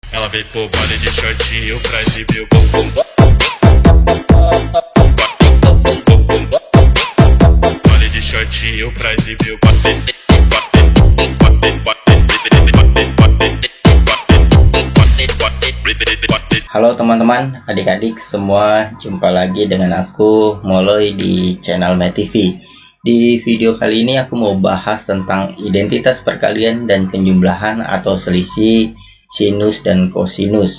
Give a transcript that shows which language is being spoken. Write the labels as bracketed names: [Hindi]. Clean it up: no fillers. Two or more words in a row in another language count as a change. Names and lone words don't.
[Portuguese] Ela veio pro baile de shortinho pra exibir o bumbum. Baile de shortinho pra exibir o [Indonesian] Halo teman-teman, adik-adik semua, jumpa lagi dengan aku Moloy di channel MyTV. Di video kali ini aku mau bahas tentang identitas perkalian dan penjumlahan atau selisih sinus dan kosinus.